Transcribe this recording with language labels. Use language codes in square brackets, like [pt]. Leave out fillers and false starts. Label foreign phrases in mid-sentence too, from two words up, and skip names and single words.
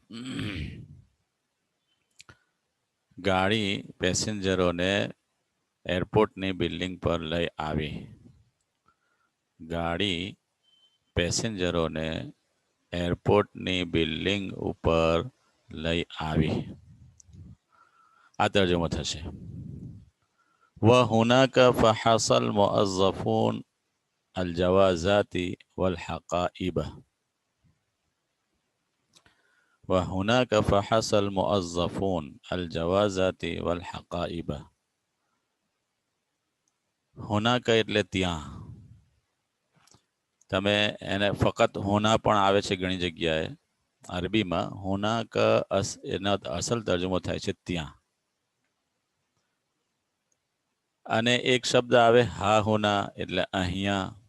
[gu] ગાડી પેસેન્જરોને એરપોર્ટની બિલ્ડિંગ પર લઈ આવી. ગાડી પેસેન્જરોને એરપોર્ટની બિલ્ડિંગ ઉપર લઈ આવી. આ તર્જુમો થશે. [ar] وهناك فحص الموظفون الجوازات والحقائب. وهناك فحص الموظفون الجوازات والحقائب. [gu] هناك એટલે ત્યાં. તમે એને ફક્ત હોના પણ આવે છે ઘણી જગ્યાએ અરબીમાં. હોનાક એનો અસલ તર્જુમો થાય છે ત્યાં. અને એક શબ્દ આવે હા હોના એટલે અહીંયા.